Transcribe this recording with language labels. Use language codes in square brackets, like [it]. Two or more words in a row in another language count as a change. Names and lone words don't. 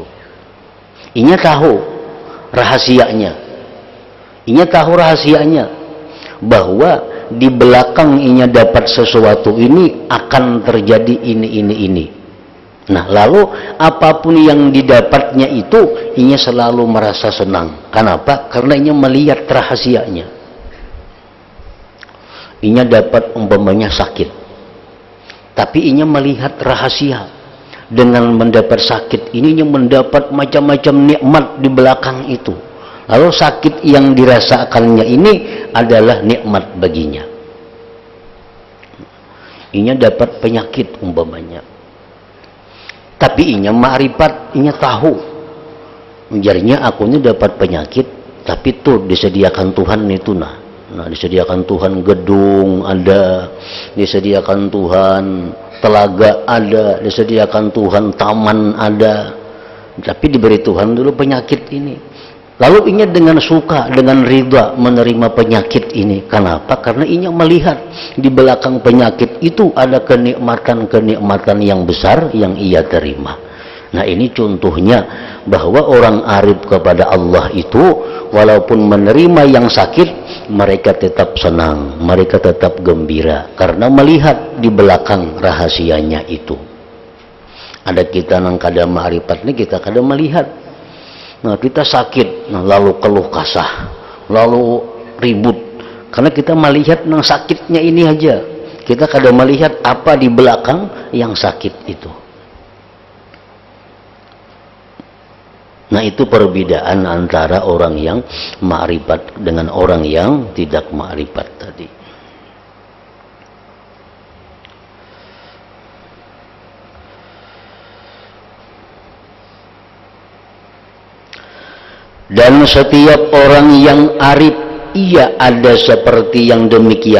[id] Inya tahu rahasianya. Inya tahu rahasianya bahwa di belakang inya dapat sesuatu ini akan terjadi ini. Nah, lalu apapun yang didapatnya itu inya selalu merasa senang. Kenapa? Karena inya melihat rahasianya. Inya dapat umpamanya sakit, tapi inya melihat rahasia. Dengan mendapat sakit ini inya mendapat macam-macam nikmat di belakang itu. Lalu sakit yang dirasakannya ini adalah nikmat baginya. Inya dapat penyakit umpamanya, tapi inya ma'rifat, inya tahu. Jadinya aku ini dapat penyakit, tapi tuh disediakan Tuhan itu nah. Nah, disediakan Tuhan gedung ada, disediakan Tuhan telaga ada, disediakan Tuhan taman ada. Tapi diberi Tuhan dulu penyakit ini. Lalu inya dengan suka, dengan ridha menerima penyakit ini. Kenapa? Karena inya melihat di belakang penyakit itu ada kenikmatan-kenikmatan yang besar yang ia terima. Nah, ini contohnya bahwa orang arif kepada Allah itu walaupun menerima yang sakit, mereka tetap senang, mereka tetap gembira karena melihat di belakang rahasianya itu. Ada kita nang kada ma'rifat nih, kita kada melihat. Nah, kita sakit, nah, lalu keluh kasah, lalu ribut, karena kita melihat nang sakitnya ini aja. Kita kada melihat apa di belakang yang sakit itu. Nah, itu perbedaan antara orang yang ma'rifat dengan orang yang tidak ma'rifat tadi. Dan setiap orang yang arif, ia ada seperti yang demikian.